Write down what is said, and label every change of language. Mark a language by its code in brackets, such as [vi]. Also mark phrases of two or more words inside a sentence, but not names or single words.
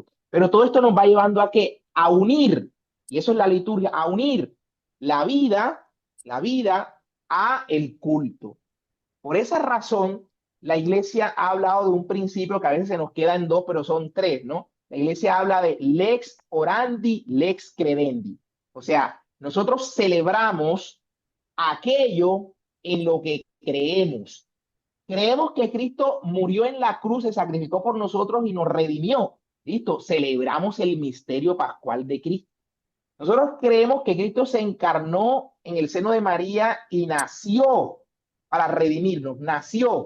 [es] Pero todo esto nos va llevando a que a unir, y eso es la liturgia, a unir la vida a el culto. Por esa razón, la iglesia ha hablado de un principio que a veces se nos queda en dos, pero son tres, ¿no? La iglesia habla de [la] lex orandi, lex credendi. [es] O sea, nosotros celebramos aquello en lo que creemos. Creemos que Cristo murió en la cruz, se sacrificó por nosotros y nos redimió. Listo, celebramos el misterio pascual de Cristo. Nosotros creemos que Cristo se encarnó en el seno de María y nació para redimirnos, nació.